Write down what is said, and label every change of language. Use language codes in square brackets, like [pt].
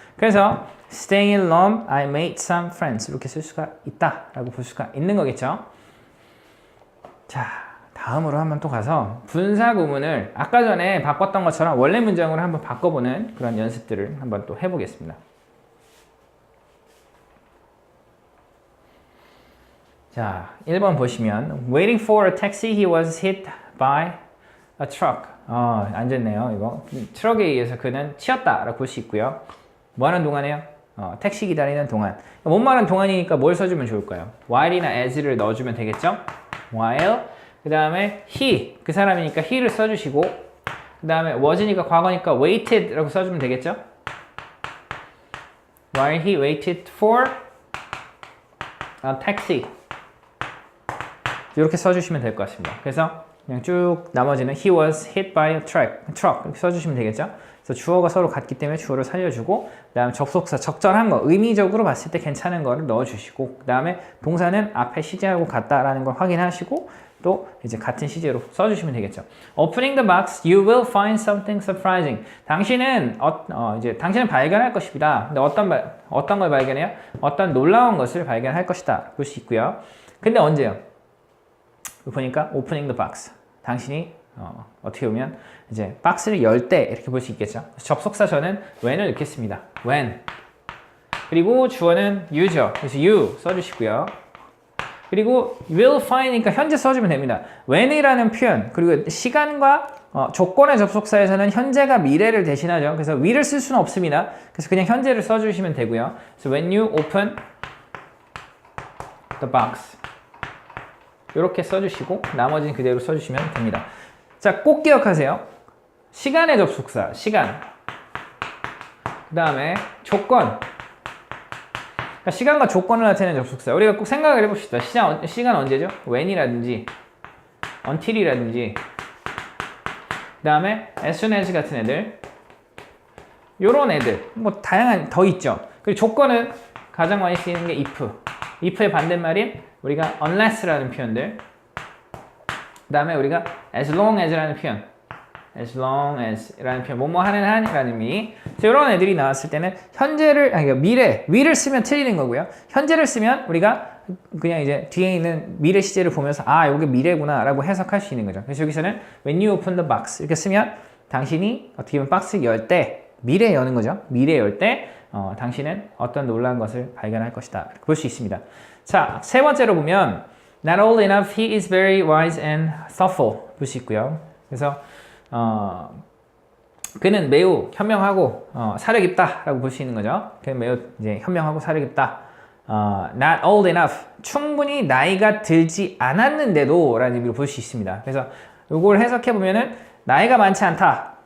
[ko] 그래서 [en] staying in Rome, I made some friends [ko] 이렇게 쓸 수가 있다라고 볼 수가 있는 거겠죠. 자, 다음으로 한번 또 가서 분사 구문을 아까 전에 바꿨던 것처럼 원래 문장으로 한번 바꿔보는 그런 연습들을 한번 또 해보겠습니다. 자, 1번 보시면 [en] waiting for a taxi, he was hit by a truck. [ko] 안 좋네요. 이거 트럭에 의해서 그는 치였다라고 볼 수 있고요. 뭐 하는 동안에요? 택시 기다리는 동안. 뭔 말은 동안이니까 뭘 써주면 좋을까요? while이나 as를 넣어주면 되겠죠? [en] while. [ko] 그 다음에 he, 그 사람이니까 he를 써주시고, 그 다음에 was니까 과거니까 waited라고 써주면 되겠죠? [en] while he waited for a taxi. [ko] 이렇게 써주시면 될 것 같습니다. 그래서 그냥 쭉 나머지는 [en] he was hit by a truck [ko] 이렇게 써주시면 되겠죠. 그래서 주어가 서로 같기 때문에 주어를 살려주고 그 다음에 접속사 적절한 거 의미적으로 봤을 때 괜찮은 거를 넣어주시고 그 다음에 동사는 앞에 시제하고 같다라는 걸 확인하시고 또 이제 같은 시제로 써주시면 되겠죠. [en] Opening the box, you will find something surprising. [ko] 당신은 이제 당신은 발견할 것입니다. 근데 어떤 걸 발견해요? 어떤 놀라운 것을 발견할 것이다 볼 수 있고요. 근데 언제요? 보니까 [en] opening the box. [ko] 당신이 어떻게 보면 이제 박스를 열 때 이렇게 볼 수 있겠죠. 접속사 저는 when을 넣겠습니다. [en] when. [ko] 그리고 주어는 you죠. 그래서 you 써주시고요. 그리고 will find니까 현재 써주면 됩니다. when이라는 표현 그리고 시간과 조건의 접속사에서는 현재가 미래를 대신하죠. 그래서 will을 쓸 수는 없습니다. 그래서 그냥 현재를 써주시면 되고요. 그래서 [en] when you open the box. [ko] 이렇게 써주시고 나머지는 그대로 써주시면 됩니다. 자, 꼭 기억하세요. 시간의 접속사, 시간. 그 다음에 조건. 그러니까 시간과 조건을 나타내는 접속사. 우리가 꼭 생각을 해봅시다. 시간 언제죠? when이라든지 until이라든지 그 다음에 as soon as 같은 애들 요런 애들 뭐 다양한 더 있죠. 그리고 조건은 가장 많이 쓰이는 게 if. if의 반대말인 우리가 unless라는 표현들 그 다음에 우리가 as long as라는 표현 as long as라는 표현 뭐뭐 하는 한이라는 의미 이런 애들이 나왔을 때는 현재를 아니 미래 will을 쓰면 틀리는 거고요. 현재를 쓰면 우리가 그냥 이제 뒤에 있는 미래 시제를 보면서 아 이게 미래구나 라고 해석할 수 있는 거죠. 그래서 여기서는 [en] when you open the box [ko] 이렇게 쓰면 당신이 어떻게 보면 박스 열 때 미래 여는 거죠. 미래 열 때 당신은 어떤 놀라운 것을 발견할 것이다 볼 수 있습니다. 자, 세 번째로 보면 [en] not old enough, he is very wise and thoughtful [ko] 볼 수 있고요. 그래서 그는 매우 현명하고 사려 깊다라고 볼 수 있는 거죠. 그는 매우 이제 현명하고 사려 깊다. [en] not old enough, [ko] 충분히 나이가 들지 않았는데도 라는 의미로 볼 수 있습니다. 그래서 이걸 해석해 보면은 나이가 많지 않다.